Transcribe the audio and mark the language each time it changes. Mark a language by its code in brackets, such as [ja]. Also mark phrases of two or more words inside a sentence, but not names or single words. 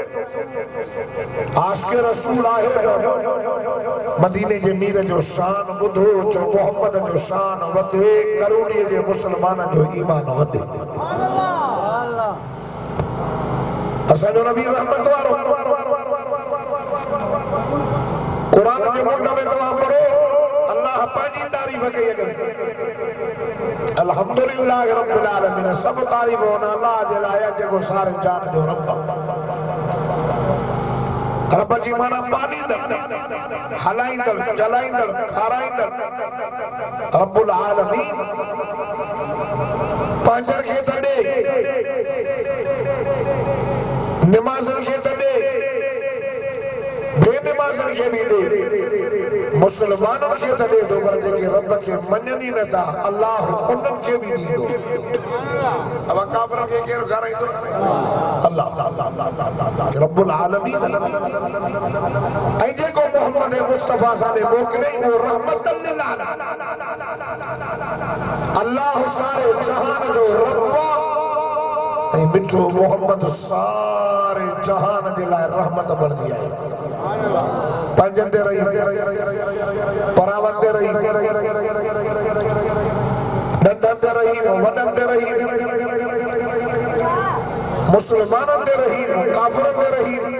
[sd] आशिक़ रसूल आहे मदीने जे मीर जो शान ॿुधो, चो मोहम्मद जो शान वधे, करोड़ीअ जे मुसलमान जो ईमान वधे। असांजो नबी रहमत वारो कुरान जे मुल्क में तमाम पढ़ो अल्लाह पंहिंजी तारीफ़ कई अॻे [ar] الحمد لله رب العالمين [sd] सब तारीफ़ हुन अल्लाह जे लाइ जेको सारे जान जो रब रब जी माना पालींदड़ हलाईंदड़ जलाईंदड़ खाराईंदड़ [ar] رب العالمين [sd] पंहिंजनि खे त ॾे निमाज़नि खे त ॾे बेनिमाज़नि खे बि ॾे मुसलमाननि खे त ॾे थो पर जेके रब खे मञनि ई नथा अल्लाह उन्हनि खे बि ॾींदो अब काफ़िरनि खे केरु खाराईंदो अल्लाह [ar] رب العالمين [sd] ऐं जेको मोहम्मद मुस्तफ़ा सां मोकिलियईं उहो [ar] رحمة للعالمين [sd] अल्लाह सारे जहान जो रब ऐं मिठो मोहम्मद सारे जहान जे लाइ रहमत बणंदी आहे पंजनि ते रही परावनि ते रही नंढनि ते रही वॾनि ते रही मुसलमाननि ते रही काफ़िरनि ते रही